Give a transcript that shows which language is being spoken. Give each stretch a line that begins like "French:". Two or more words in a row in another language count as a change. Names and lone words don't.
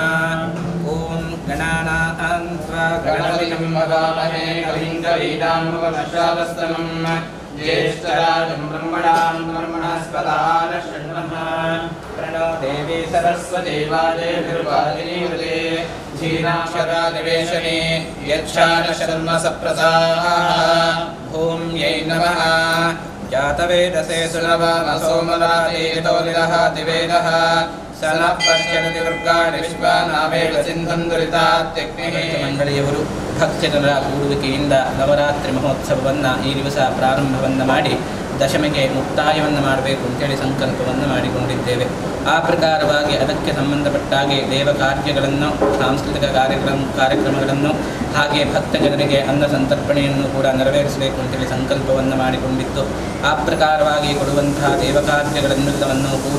Sanskrit: ॐ गणानां त्वा गणपतिं ववामहे कविं कवीनामुपमश्रावस्तमम् ज्येष्ठराजं ब्रह्मणां ब्रह्मणस्पदान शृण्वः प्रणो देवी सरस्वती वाजेभिर्वाजिनीवते धीनाक्षरादिवेशने यच्छानशर्म सप्रसाः भूम्यै नमः। जातवेदसे सुनवामसोमरादेतो निरहातिवेदः स न पश्यति दुर्गाणि ವಿಶ್ವನಾವೇವ ಸಿಂಧುಂದುರಿತಾತ್ಯಗ್ನಿಃ.
Kannada: ಮಂಡಳಿಯವರು ಭಕ್ತಜನರ ಕೂಡುವಿಕೆಯಿಂದ ನವರಾತ್ರಿ ಮಹೋತ್ಸವವನ್ನು ಈ ದಿವಸ ಪ್ರಾರಂಭವನ್ನು ಮಾಡಿ ದಶಮಿಗೆ ಮುಕ್ತಾಯವನ್ನು ಮಾಡಬೇಕು ಅಂತೇಳಿ ಸಂಕಲ್ಪವನ್ನು ಮಾಡಿಕೊಂಡಿದ್ದೇವೆ. ಆ ಪ್ರಕಾರವಾಗಿ ಅದಕ್ಕೆ ಸಂಬಂಧಪಟ್ಟಾಗೆ ದೇವ ಕಾರ್ಯಗಳನ್ನು, ಸಾಂಸ್ಕೃತಿಕ ಕಾರ್ಯಕ್ರಮಗಳನ್ನು ಹಾಗೆ ಭಕ್ತ ಜನರಿಗೆ ಅನ್ನ ಸಂತರ್ಪಣೆಯನ್ನು ಕೂಡ ನೆರವೇರಿಸಬೇಕು ಅಂತೇಳಿ ಸಂಕಲ್ಪವನ್ನು ಮಾಡಿಕೊಂಡಿದ್ದು, ಆ ಪ್ರಕಾರವಾಗಿ ಕೊಡುವಂತಹ ದೇವಕಾರ್ಯಗಳೆಲ್ಲವನ್ನೂ ಕೂಡ